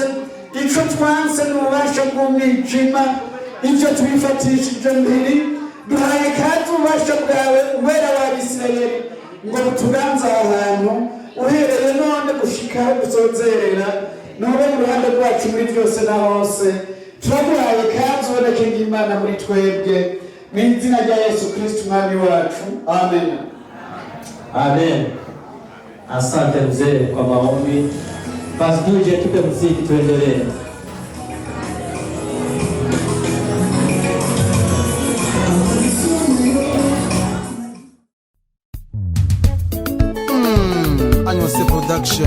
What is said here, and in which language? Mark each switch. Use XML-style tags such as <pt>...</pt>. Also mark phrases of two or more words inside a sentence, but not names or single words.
<rn>Ico twanse n'ububasha bw'umwijima, ivyo tubifatishije mbere, duhaye kandi ububasha bwawe wera wa Isirayeli ngo tuganze ahantu uhereye none gushika gusozerera, nobe mu ruhande rwacu muri byose na hose. Turaguhaye kandi uboneke nk'Imana muri twebwe, mu izina rya Yesu Kristo umwami wacu. Amen.</rn> <sw>Amen. Asante mzee kwa maombi. Basi tuje tupe muziki tuendelee. Anyose Production.</sw>